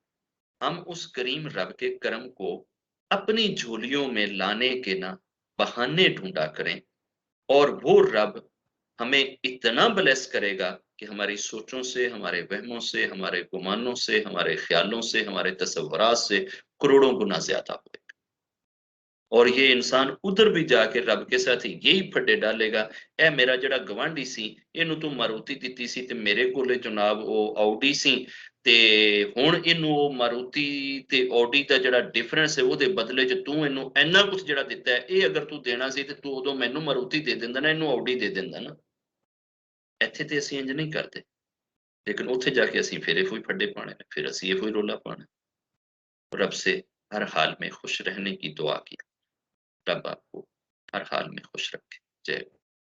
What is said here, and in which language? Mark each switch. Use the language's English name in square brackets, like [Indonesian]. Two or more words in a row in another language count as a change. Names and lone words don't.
[Hindi] हम उस करीम रब के करम को अपनी झोलियों में लाने के ना बहाने ढूंढा करें, और वो रब हमें इतना ब्लेस करेगा कि हमारी सोचों से, हमारे वहमों से, हमारे गुमानों से, हमारे ख्यालों से, हमारे तसव्वुरात से करोड़ों गुना ज्यादा होगा। और ये इंसान उधर भी जाके रब के साथ यही फड्डे डालेगा, [Punjabi] ਏ ਮੇਰਾ ਜੜਾ ਗਵਾਂਡੀ ਸੀ, ਇਨੂੰ ਤੂ ਮਾਰੂਤੀ ਦਿੱਤੀ ਸੀ ਤੇ ਮੇਰੇ ਕੋਲੇ ਜਨਾਬ ਓ ਔਡੀ ਸੀ, ਤੇ ਹੁਣ ਇਨੂੰ ਓ ਮਾਰੂਤੀ ਤੇ ਔਡੀ ਦਾ ਜੜਾ ਡਿਫਰੈਂਸ ਹੈ ਓਦੇ ਬਦਲੇ ਚ ਤੂ ਇਨੂੰ ਇੰਨਾ ਕੁਝ ਜੜਾ ਦਿੱਤਾ ਹੈ, ਏ ਅਗਰ ਤੂ ਦੇਣਾ ਸੀ ਤੇ ਤੂ ਉਦੋਂ ਮੈਨੂੰ ਮਾਰੂਤੀ ਦੇ ਦਿੰਦਾ ਨਾ, ਇਨੂੰ ਔਡੀ ਦੇ ਦਿੰਦਾ ਨਾ। ਇੱਥੇ ਤੇ ਅਸੀਂ ਇੰਜ ਨਹੀਂ ਕਰਦੇ। ਲੇਕਿਨ ਉੱਥੇ ਜਾਕੇ ਅਸੀਂ ਫਿਰ ਇਹੋ ਹੀ ਫੱਡੇ ਪਾਣੇ ਨੇ, ਫਿਰ ਅਸੀਂ ਇਹੋ ਹੀ ਰੌਲਾ ਪਾਣਾ ਹੈ। [Hindi] रब से हर हाल में खुश रहने की दुआ की। रब आपको हर हाल में खुश रखे। जय